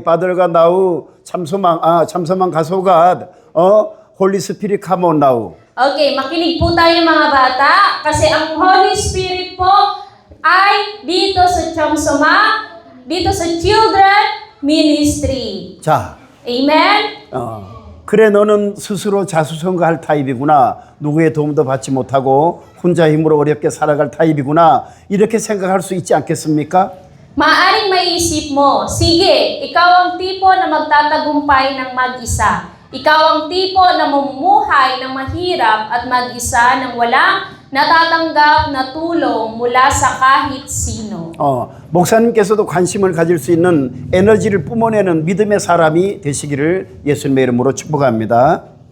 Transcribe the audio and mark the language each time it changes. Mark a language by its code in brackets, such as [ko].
[en] Father가 now 참소만 가소가 Holy Spirit come on now. [tl] Okay, makinig po tayo mga bata kasi ang Holy Spirit po ay dito sa Chamsoma, dito sa Children Ministry. 자, [en] Amen? [ko] 그래 너는 스스로 자수성가할 타입이구나. 누구의 도움도 받지 못하고 혼자 힘으로 어렵게 살아갈 타입이구나. 이렇게 생각할 수 있지 않겠습니까? [tl] Maaring maiisip mo, sige, ikaw ang tipo na magtatagumpay ng mag-isa. Ikaw ang tipo na mamumuhay ng mahirap at mag-isa nang walang natatanggap na tulong mula sa kahit sino. [ko] 목사님께서도 관심을 가질 수 있는 에너지를 뿜어내는 믿음의 사람이 되시기를 예수님의 이름으로 축복합니다.